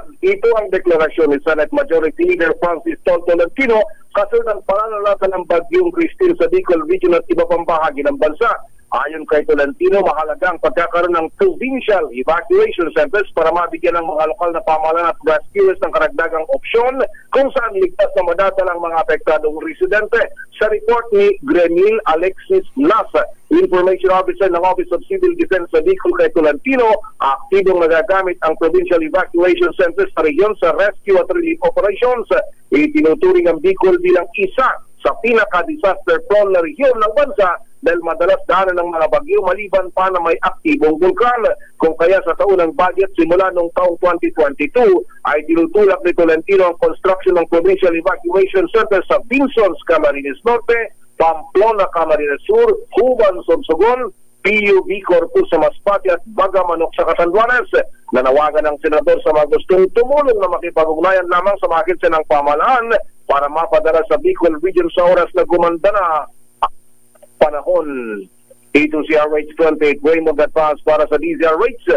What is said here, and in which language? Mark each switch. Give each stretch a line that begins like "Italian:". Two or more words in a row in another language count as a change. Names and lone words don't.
Filipino: Ito ang deklarasyon ni
English: Senate Majority Leader
Filipino: Francis Tolentino kasunod ng pananalasa ng Bagyong Christine sa Bicol Region at iba pang bahagi ng bansa. Ayon kay Tolentino, mahalaga ang pagkakaroon ng
English: provincial evacuation centers
Filipino: para mabigyan ng mga lokal na pamahalaan at rescuers ng karagdagang opsyon kung saan ligtas na madadalang mga apektadong residente. Sa report ni Gremil Alexis Nasa,
English: Information Officer
Filipino: ng Office of Civil Defense sa Bicol kay Tolentino, aktibong nagagamit ang
English: provincial evacuation centers
Filipino: sa region sa rescue at
English: relief operations.
Filipino: Itinuturing ang Bicol bilang isa sa pinaka-disaster-prone na rehiyon ng bansa dahil madalas daanan ng mga bagyo maliban pa na may aktibong bulkan. Kung kaya sa taunang budget simula noong taong 2022 ay tinutulak ni Tolentino ang construction ng
English: provincial evacuation center
Filipino: sa Vinsons, Camarines Norte, Pamplona, Camarines Sur, Huban, Sorsogon, PUB, Corpus sa Masbate at Bagamanok sa Catanduanes. Nanawagan ng senador sa mga gustong tumulong na makipag-ugnayan lamang sa mga ahensya ng pamahalaan para mapadala sa Bicol Region sa oras na gumanda na panahon. Ito si RH28 Raymond Advance para sa DZRH.